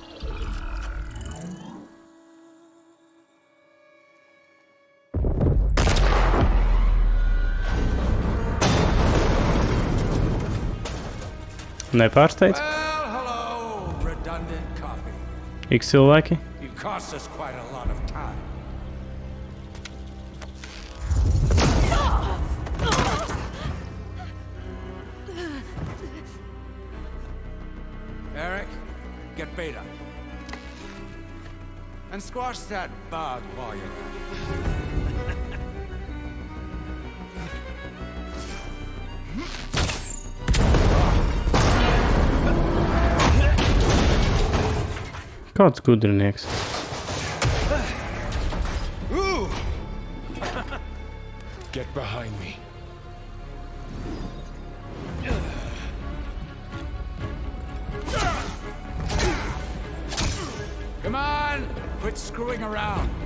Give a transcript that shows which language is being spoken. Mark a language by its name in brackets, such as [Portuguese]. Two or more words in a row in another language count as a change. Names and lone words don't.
[Latvian] Nepārsteidz? [English] Well, hello, redundant copy. [Latvian] X cilvēki? [English] You cost us quite a lot of time. Eric, get Beta. And squash that bug while you're at it. [Latvian] Kāds gudrinieks. [English] Ooh! Get behind me. Come on! Quit screwing around.